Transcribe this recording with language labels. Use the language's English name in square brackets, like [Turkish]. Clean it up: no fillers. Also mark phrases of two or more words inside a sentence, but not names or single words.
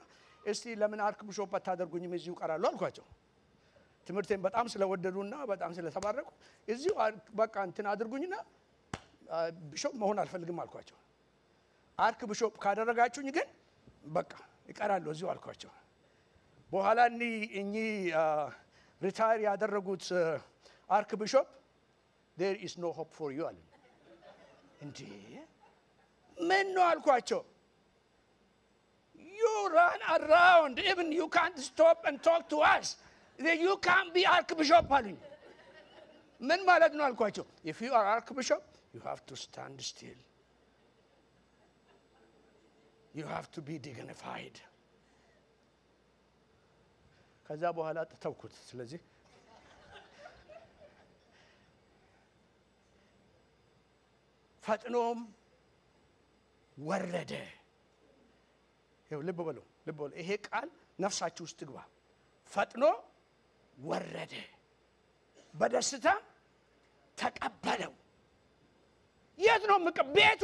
[Amharic] እስቲ ለምን አርክ ቢሾፕ አታደርጉኝም እዚሁ ቀራሉ አልኳቸው። ትምህርቴን በጣም ስለወደዱና በጣም ስለተባረኩ እዚሁ በቃ እንትን አድርጉኝና ቢሾፕ መሆን አልፈልግም አልኳቸው። አርክ ቢሾፕ ካደረጋችሁኝ ግን በቃ ይቀራለሁ እዚሁ አልኳቸው። በኋላ እኚ ሪታይር ያደረጉት አርክ ቢሾፕ [English] there is no hope for you [Amharic] አለ። እንዴ ምን ነው አልኳቸው። [English] you run around even you can't stop and talk to us. You can't be archbishop [Amharic] አሉኝ። ምን ማለት ነው አልኳቸው። [English] if you are archbishop you have to stand still. you have to be dignified. [Amharic] ከዛ በኋላ ተውኩት። ስለዚህ ፈጥኖም ወረደ። ይኸው ልብ በሉ ይሄ ቃል ነፍሳችሁ ውስጥ ግባ። ፈጥኖ ወረደ፣ በደስታ ተቀበለው። የት ነው ቤቱ?